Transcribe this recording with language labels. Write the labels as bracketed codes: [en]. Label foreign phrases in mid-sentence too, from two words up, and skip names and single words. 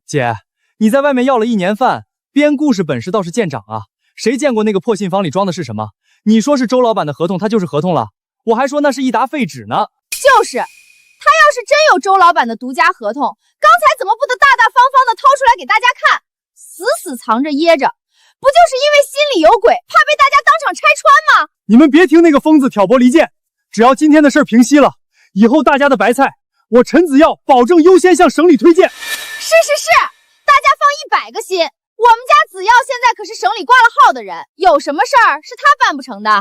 [zh] 姐，你在外面要了1年飯，編故事本事倒是見長啊！誰見過那個破信封裡裝的是什麼？你說是周老板的合同，他就是合同了。我還說那是一沓廢紙呢。就是，他要是真有周老板的獨家合同，剛才怎麼不得大大方方的掏出來給大家看？死死藏着掖着，不就是因為心裡有鬼，怕被大家當場拆穿嗎？你們別聽那個瘋子挑撥離間，只要今天的事平息了，以後大家的白菜，我陳子耀保證優先向省裡推薦。是，大家放100個心，我們家子耀現在可是省裡掛了號的人，有什麼事兒是他辦不成的？